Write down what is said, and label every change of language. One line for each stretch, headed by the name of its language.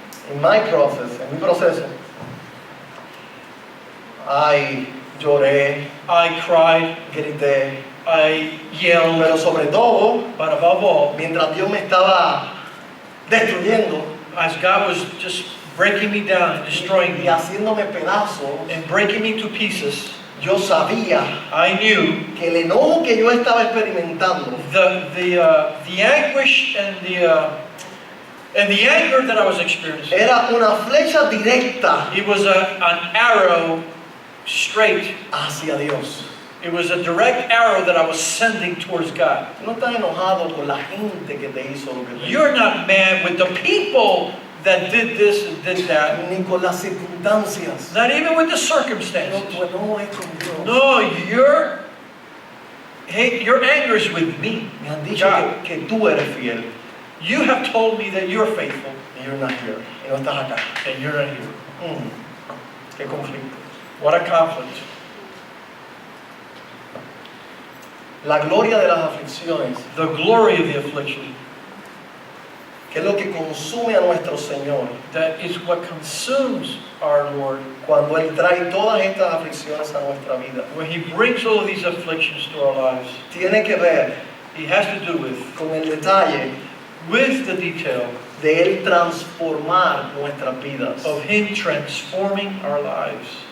English: In my process,
Spanish: en mi proceso, ay, lloré,
English: I cried,
Spanish: grité,
English: I yelled,
Spanish: pero sobre todo,
English: but above all,
Spanish: mientras Dios me estaba destruyendo
English: as God was just breaking me down and destroying
Spanish: y me haciéndome pedazos,
English: and breaking me to pieces,
Spanish: yo sabía
English: I knew
Spanish: que el enojo que yo estaba experimentando
English: the anguish and the anger that I was experiencing.
Spanish: era una flecha directa
English: It was an arrow straight.
Spanish: hacia Dios.
English: It was a direct arrow that I was sending towards God.
Spanish: Tú no estás enojado con la gente que te hizo lo que te hizo,
English: You're not mad with the people that did this and did that.
Spanish: ni con las circunstancias.
English: Not even with the
Spanish: No,
English: circumstances.
Spanish: tu enojo es con Dios.
English: No, your anger is with me.
Spanish: Me han dicho
English: God.
Spanish: que tú eres fiel.
English: You have told me that you're faithful And you're not here.
Spanish: Y no estás acá.
English: and you're not here.
Spanish: Qué conflicto.
English: What a conflict.
Spanish: La gloria de las aflicciones,
English: The glory of the affliction,
Spanish: que es lo que consume a nuestro Señor
English: that is what consumes our Lord
Spanish: cuando Él trae todas estas aflicciones a nuestra vida.
English: when He brings all of these afflictions to our lives.
Spanish: Tiene que ver
English: He has to do
Spanish: con el detalle
English: with the detail
Spanish: de Él transformar nuestras vidas.
English: of Him transforming our lives.